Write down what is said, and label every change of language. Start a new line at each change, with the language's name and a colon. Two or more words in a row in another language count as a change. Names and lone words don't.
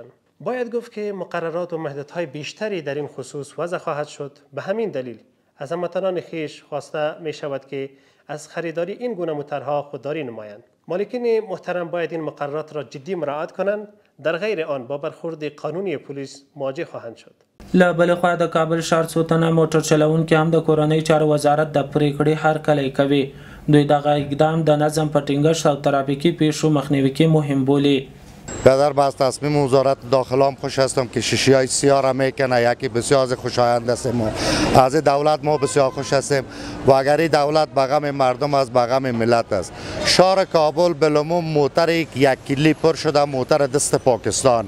Persian: باید گفت که مقررات و محدودهای بیشتری در این خصوص وضع خواهد شد. به همین دلیل از هموطنان خویش خواسته می شود که از خریداری این گونه موترها خودداری نمایند. مالکین محترم باید این مقررات را جدی مراعات کنند، در غیر آن با برخورد قانونی پلیس مواجه خواهند شد.
Pashto: له بلې خوا د کابل ښار څو تنه موټر چلوونکي هم د کورنۍ چارو وزارت د پریکړې هرکلی کوي. دوی دغه اقدام د نظم په ټینګښت او ترافیکي پیښو مخنیوي کې مهم بولي.
Persian: در از تصمیم وزارت داخله هم خوش هستم که شیشه های سیاه را میکنه، یکی بسیار خوشایند است. ما از دولت ما بسیار خوش هستیم و اگر دولت به غم مردم است به غم ملت است. شهر کابل بالعموم موتر یک کلی پر شده موتر دست پاکستان.